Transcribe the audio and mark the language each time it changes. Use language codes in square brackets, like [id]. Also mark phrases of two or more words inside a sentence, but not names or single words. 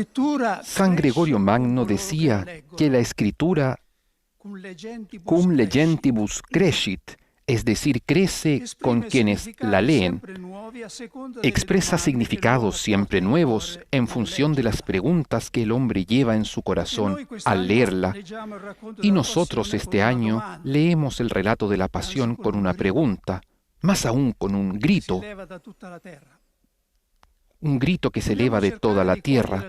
[es] la escritura [la] cum legentibus crescit, [es] es decir, crece con quienes la leen, expresa significados siempre nuevos en función de las preguntas que el hombre lleva en su corazón al leerla. Y nosotros este año leemos el relato de la Pasión con una pregunta, más aún con un grito que se eleva de toda la tierra.